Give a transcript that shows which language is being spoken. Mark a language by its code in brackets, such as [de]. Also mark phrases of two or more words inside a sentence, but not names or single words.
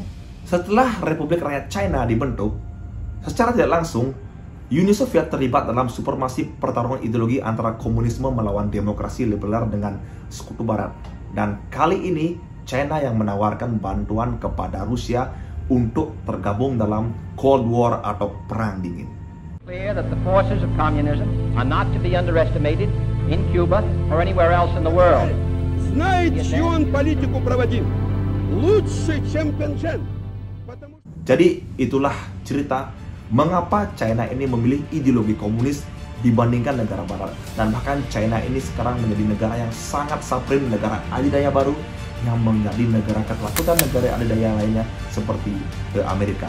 [id] Setelah Republik Rakyat China dibentuk, secara tidak langsung, Uni Soviet terlibat dalam supremasi pertarungan ideologi antara komunisme melawan demokrasi liberal dengan sekutu Barat. Dan kali ini, China yang menawarkan bantuan kepada Rusia untuk tergabung dalam [en] Cold War [id] atau Perang Dingin. [en] Clear that the forces of communism are not to be underestimated in Cuba or anywhere else in the world. [ru] Знает, чью он политику проводил. Лучше, чем Пенжен. [id] Jadi itulah cerita mengapa China ini memilih ideologi komunis dibandingkan negara barat. Dan bahkan China ini sekarang menjadi negara yang sangat supreme, negara adidaya baru yang menjadi negara ketakutan negara adidaya lainnya seperti Amerika.